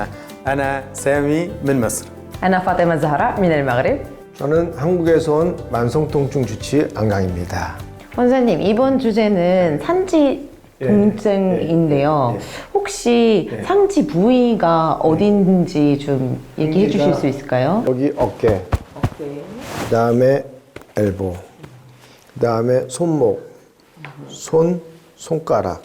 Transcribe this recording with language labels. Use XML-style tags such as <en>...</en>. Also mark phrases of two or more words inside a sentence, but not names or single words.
<ar>أنا سامي من مصر. أنا فاطمة الزهراء من المغرب.</ar> <ko>저는 한국에서 온 만성통증 주치 안강입니다. 원장님, 이번 주제는 상지 통증인데요. 혹시 상지 부위가 어딘지 좀 얘기해 주실 수 있을까요? 여기 어깨, 그 다음에 엘보, 그 다음에 손목, 손가락.</ko>